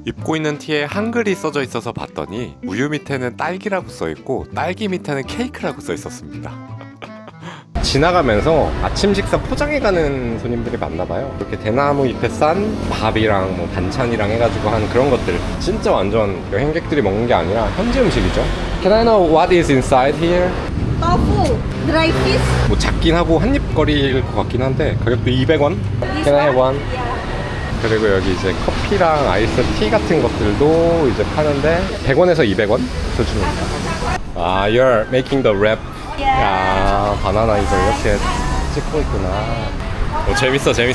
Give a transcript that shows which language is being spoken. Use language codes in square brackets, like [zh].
[ko] 입고 있는 티에 한글이 써져 있어서 봤더니 우유 밑에는 딸기라고 써 있고 딸기 밑에는 케이크라고 써 있었습니다. 지나가면서 아침 식사 포장해 가는 손님들이 많나 봐요. 이렇게 대나무 잎에 싼 밥이랑 뭐 반찬이랑 해가지고 한 그런 것들. 진짜 완전 여행객들이 먹는 게 아니라 현지 음식이죠. [en] Can I know what is inside here? Tofu, dry fish. [ko] 뭐 작긴 하고 한입 거리일 것 같긴 한데 가격도 200원. [en] This Can I have one? Yeah. [ko] 그리고 여기 이제 커피랑 아이스 티 같은 것들도 이제 파는데 100원에서 200원 수준입니다. [en] 아, you're making the wrap. Yeah. [ko] 야, 바나나 이걸 이렇게 찍고 있구나. 재밌어.